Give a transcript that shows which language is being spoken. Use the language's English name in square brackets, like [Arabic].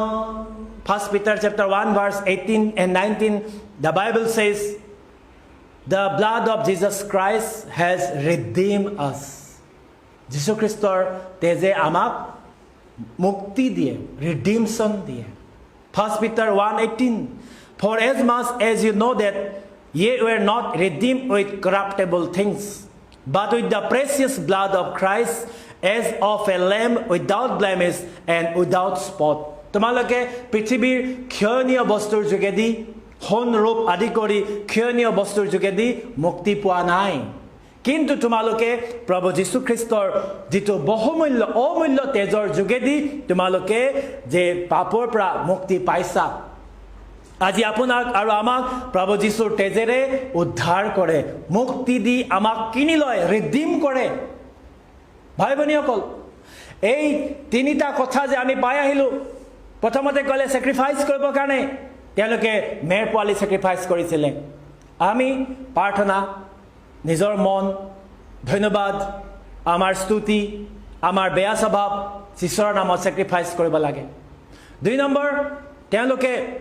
[English] 1 Peter chapter 1 verse 18 and 19, the Bible says, the blood of Jesus Christ has redeemed us. [Assamese] যীশু খ্ৰীষ্টৰ তেজে আমাক মুক্তি দিয়ে, ৰিডিমশ্যন দিয়ে। [English] 1 Peter 1:18, for as much as you know that ye were not redeemed with corruptible things, but with the precious blood of Christ, as of a lamb without blemish and without spot. [Assamese] তোমালোকে পৃথিৱীৰ ক্ষয়নীয় বস্তুৰ যোগেদি, সোণ ৰূপ আদি কৰি ক্ষয়নীয় বস্তুৰ যোগেদি মুক্তি পোৱা নাই, কিন্তু তোমালোকে প্ৰভু যীশু খ্ৰীষ্টৰ যিটো বহুমূল্য অমূল্য তেজৰ যোগেদি তোমালোকে যে পাপৰ পৰা মুক্তি পাইছা। আজি আপোনাক আৰু আমাক প্ৰভু যীশুৰ তেজেৰে উদ্ধাৰ কৰে, মুক্তি দি আমাক কিনি লয়, ৰিডিম কৰে। ভাই ভনীসকল, এই তিনিটা কথা যে আমি পাই আহিলোঁ। প্ৰথমতে ক'লে ছেক্ৰিফাইচ কৰিবৰ কাৰণে তেওঁলোকে মেৰ পোৱালি ছেক্ৰিফাইচ কৰিছিলে। আমি প্ৰাৰ্থনা, নিজৰ মন, ধন্যবাদ, আমাৰ স্তুতি, আমাৰ বেয়া স্বভাৱ ঈশ্বৰৰ নামত ছেক্ৰিফাইচ কৰিব লাগে। 2 নম্বৰ, তেওঁলোকে